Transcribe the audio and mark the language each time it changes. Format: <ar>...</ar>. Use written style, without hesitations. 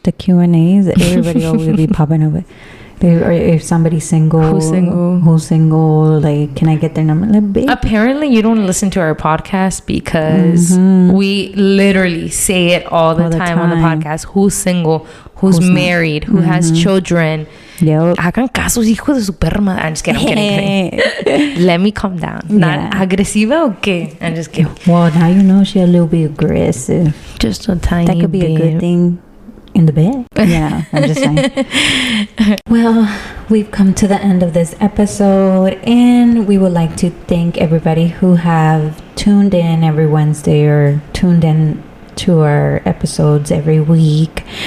<en>the Q&As, everybody always be popping over. Or if somebody's single, who's single, like, can I get their number? Like, babe. Apparently you don't listen to our podcast because we literally say it all the time on the podcast. Who's single, who's married, who has children.</en> <es>Hagan caso, hijo de su perra madre.</es> <en>I'm just kidding. Let me calm down. Not agresiva o qué? I'm just kidding. Well, now you know she's a little bit aggressive. Just a tiny bit. That could be a good thing in the bed. I'm just saying. Well, we've come to the end of this episode, and we would like to thank everybody who have tuned in every Wednesday or tuned in to our episodes every week.</en>